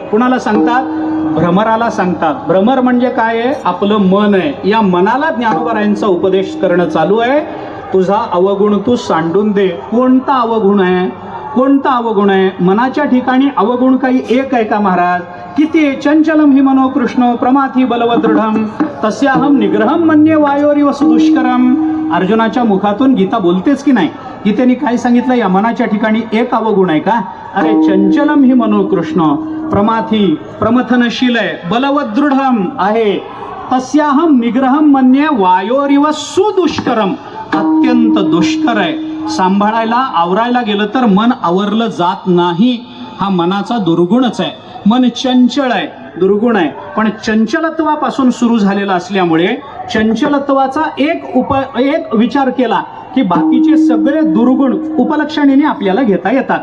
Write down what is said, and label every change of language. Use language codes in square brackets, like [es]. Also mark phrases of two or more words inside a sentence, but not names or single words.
[mr] कुणाला सांगतात? भ्रमराला सांगतात. भ्रमर म्हणजे काय आहे? आपलं मन आहे. या मनाला ज्ञानोबरायांचा उपदेश करणं चालू आहे. तुझा अवगुण तू सांडून दे. कोणता अवगुण आहे? कोणता अवगुण आहे? मनाच्या ठिकाणी अवगुण काही एक आहे का महाराज? किती? [sa] चंचलम हि मनो कृष्ण प्रमाथी बलवदृढम तस्याहम निग्रहम मन्ये वायोरिव सुदुष्करम. [mr] अर्जुनाच्या मुखातून गीता बोलतेच की नाही? गीतेने काय सांगितलं? या मनाच्या ठिकाणी एक अवगुण आहे का? अरे [sa] चंचलम हि मनो कृष्ण प्रमाथी, [mr] प्रमथनशील आहे, बलवदृढम आहे, [sa] तस्याहम निग्रहम मन्ये वायोरिव सुदुष्करम, [mr] अत्यंत दुष्कर आहे. सांभाळायला आवरायला गेलं तर मन आवरलं जात नाही. हा मनाचा दुर्गुणच आहे. मन चंचल आहे, दुर्गुण आहे. पण चंचलत्वापासून सुरू झालेला असल्यामुळे चंचलत्वाचा एक विचार केला की बाकीचे सगळे दुर्गुण उपलक्षणीने आपल्याला घेता येतात.